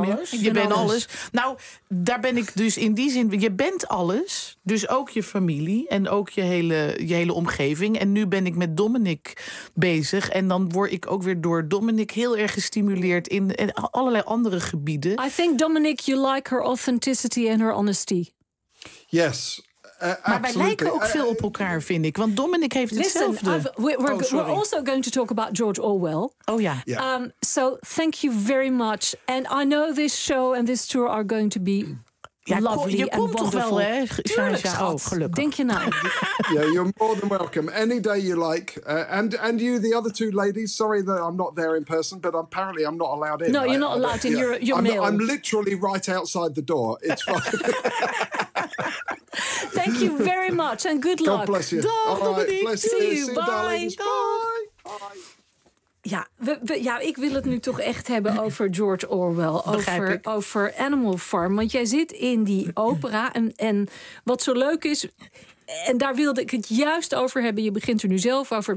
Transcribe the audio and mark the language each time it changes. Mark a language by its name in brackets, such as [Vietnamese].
[Dutch] meer. Alles. Je bent alles. Nou, daar ben ik dus in die zin, je bent alles. Dus ook je familie en ook je hele omgeving. En nu ben ik met Dominic bezig. En dan word ik ook weer door Dominic heel erg gestimuleerd in allerlei andere gebieden. [English] I think, Dominic, you like her authenticity and her honesty. Yes. [Dutch] Maar wij lijken ook veel op elkaar, vind ik. Want Dominic heeft hetzelfde. [English] We're also going to talk about George Orwell. [Dutch] Oh ja. [English] Yeah. So thank you very much. And I know this show and this tour are going to be lovely. [Dutch] Je komt toch wel, hè? Tuurlijk, schat. Gelukkig. Denk je nou. [English] Yeah, you're more than welcome. Any day you like. And you, the other two ladies. Sorry that I'm not there in person, but apparently I'm not allowed in. No, you're not allowed in. You're male. I'm literally right outside the door. It's fine. Thank you very much and good luck. God bless you. [Dutch] Dag, [English] right, Dominic. Bless you. See you. Bye. Bye. Bye. [Dutch] Ja, ik wil het nu toch echt hebben over George Orwell. Over Animal Farm. Want jij zit in die opera. En wat zo leuk is, en daar wilde ik het juist over hebben. Je begint er nu zelf over.